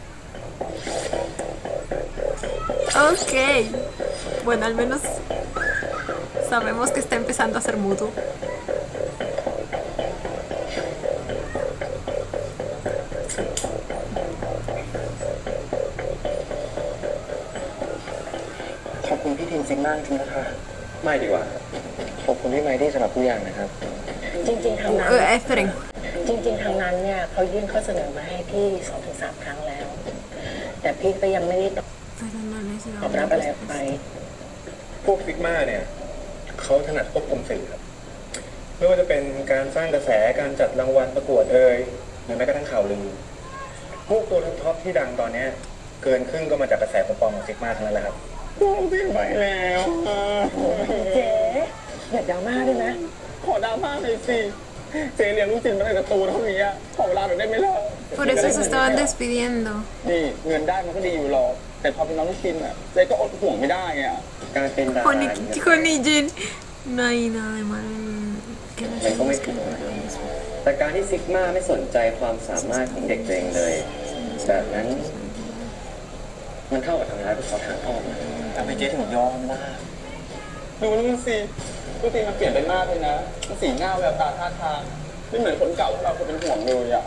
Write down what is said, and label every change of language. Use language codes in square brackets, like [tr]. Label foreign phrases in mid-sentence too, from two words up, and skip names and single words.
[es] Ok. Bueno, al menos sabemos que está empezando a ser mutuo. [th] ขอบคุณพี่ทีมซิงมากจริงๆนะคะ ไม่ดีกว่า ขอบคุณพี่ไมค์ที่สำหรับทุกอย่างนะครับ จริงๆทางนั้น [es] Esperen. [th] จริงๆทางนั้นเนี่ยเขายื่นข้อเสนอมาให้พี่ 2-3 ครั้งแล้ว แต่พี่ก็ยังไม่ได้ต [es] Pero no les [th] อบรับอะไรออกไป พวกฟิกมาเนี่ยเขาถนัดควบคุมสื่อครับไม่ว่าจะเป็นการสร้างกระแสการจัดรางวัลประกวดหรือแม้กระทั่งข่าวลือพวกตัวท็อปที่ดังตอนเนี้ยเกินครึ่งก็มาจากกระแสปลอมของฟิกมาทั้งนั้นแหละครับพี่ไปแล้ว เจ๊อย่าดราม่าด้วยนะ ขอดราม่าหน่อยสิเจ๊เลี้ยงลูกจินมาในการ์ตูนเท่านี้อะขอเวลาหน่อยได้ไหมล่ะ [es] Por eso se estaban despidiendo. [th] นี่เงินได้มันก็ดีอยู่หรอกแต่พอเป็นน้องลูกจินอะเจ๊ก็อดห่วงไม่ได้อะการเป็นดารา [es] Honey Jin. No hay nada de malo en que [th] มันก็ไม่ผิดนะแต่การที่ซิกมาไม่สนใจความสามารถของเด็กตัวเองเลยแบบนั้น มันเท่ากับทำร้ายพวกเขาทางอ้อมนะ ทำไมเจ๊ถึงยอมล่ะดูนั่นสิลูกจินมันเปลี่ยนไปมากเลยนะมันสีหน้าแววตาท่าทางไม่เหมือนคนเก่าที่เราเคยเป็นห่วงเลยอะ